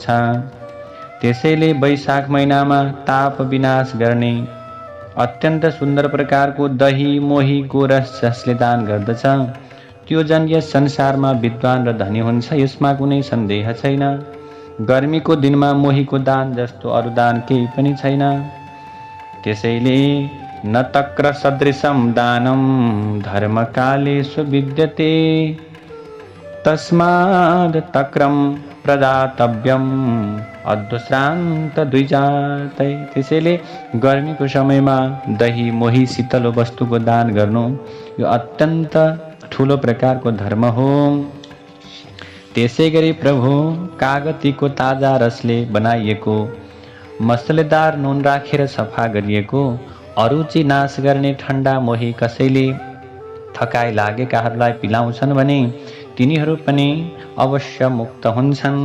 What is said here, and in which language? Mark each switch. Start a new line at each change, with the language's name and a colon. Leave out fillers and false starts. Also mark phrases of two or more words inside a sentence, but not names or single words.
Nepali: त्यसैले वैशाख महिनामा ताप विनाश गर्ने अत्यन्त सुन्दर प्रकारको दही, मोही, गोरस जसले दान गर्दछ त्यो जन यस संसारमा विद्वान र धनी हुन्छ, यसमा कुनै सन्देह छैन। गर्मीको दिनमा मोहीको दान जस्तो अरू दान केही पनि छैन।
Sanskrit: त्यसैले न तक्र सदृशं दानं धर्मकालेषु विद्यते, तस्माद् तक्रं प्रदातव्यम अद्वश्रान्त द्विजातै।
Nepali: त्यसैले गर्मीको समयमा दही, मोही, शीतल वस्तुको दान गर्नु यो अत्यन्त ठुलो प्रकारको धर्म हो। त्यसैगरी प्रभु, कागतीको ताजा रसले बनाइएको मसलेदार नुन राखेर सफा गरिएको अरुचि नाश गर्ने ठण्डा मोही कसैले थकाइ लागेकाहरूलाई पिलाउँछन् भने तिनीहरू पनि अवश्य मुक्त हुन्छन्।